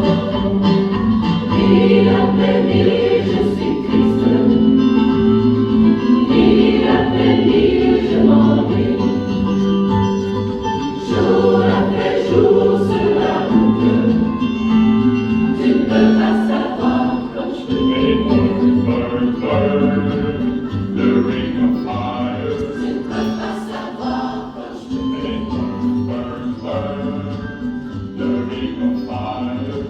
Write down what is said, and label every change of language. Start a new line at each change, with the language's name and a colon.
French: après mille, je suis triste. Mille après mille, je m'ennuie. Jour après jour sur la route, tu ne peux pas savoir comme je te
English: Burn, burn, burn, the ring of fire.
French: Tu ne peux pas savoir comme je te
English: Burn, burn, the ring of fire.